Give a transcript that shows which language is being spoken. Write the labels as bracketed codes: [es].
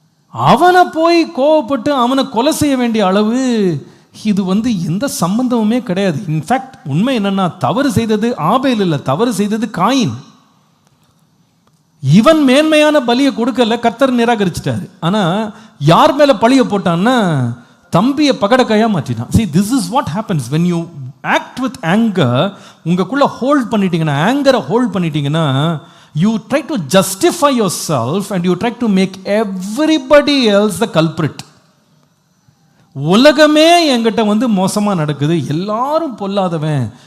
[ta] அவனை போய் கோவப்பட்டு அவனை கொலை செய்ய வேண்டிய அளவு இது வந்து எந்த சம்பந்தமுமே கிடையாது. இன்ஃபேக்ட் உண்மை என்னன்னா, தவறு செய்தது ஆபேல் இல்லை, தவறு செய்தது காயின். இவன் மேன்மையான பலியை கொடுக்கல, கர்த்தர் நிராகரிச்சிட்டாரு. ஆனா யார் மேல பழிய போட்டான்னா, தம்பியை பகடக்காயா மாற்றினான். [en] See, this is what happens when you act with anger. [ta] உங்களுக்குள்ள ஹோல்ட் பண்ணிட்டீங்கன்னா, ஆங்கரை ஹோல்ட் பண்ணிட்டீங்கன்னா, [en] you try to justify yourself and you try to make everybody else the culprit. [ta] உலகமே என்கிட்ட வந்து மோசமா நடக்குது, எல்லாரும் பொல்லாதவன்.